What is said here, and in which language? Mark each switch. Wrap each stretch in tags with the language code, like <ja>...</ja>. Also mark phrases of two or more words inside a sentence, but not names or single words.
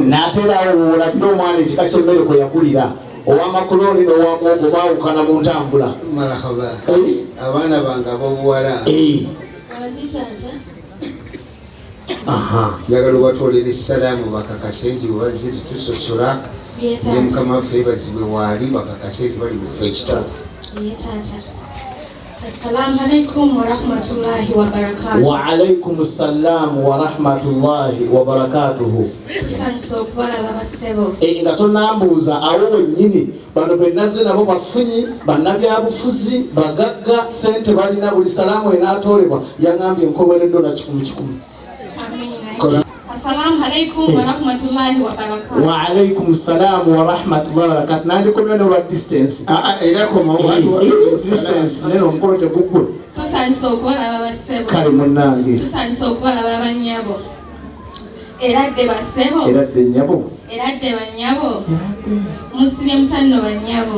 <lg>N'ateerawo olabye omwana ekika ky'emmere kwe yakulira ow'amakuloni n'owamwogo baawukana mu ntambula. Marahaba. Abaana bange ab'obuwala njagala obatwolera essalaamu bakakase nti webaziri tusosola ne mukama waffe bazibwe waali bakakase nti bali mufe ekituufu.</lg> <ar>السلام عليكم ورحمة الله وبركاته. وعليكم السلام ورحمة الله وبركاته.</ar> <lg>Tusanso okubalaba bassebo. Nga tonambuuza awo wennyini bano be nazze nabo bafunyi bannabyabufuzi bagagga sente balina buli salaamu enaatoolebwa yaŋŋambye nkoweredde $100.</lg> <ar>السلام عليكم ورحمة الله وبركاته. وعليكم السلام ورحمة الله وبركاته.</ar> <lg>Nandikomya n'olwa distance. Era koma distance neno omukolo teguggwe. Tusanso okubalaba bassebo. Kale munnange. Tusanso okubalaba bannyabo. Eradde basebo. Eradde nyabo. Eradde banyabo. Musibye mutanno banyabo.</lg>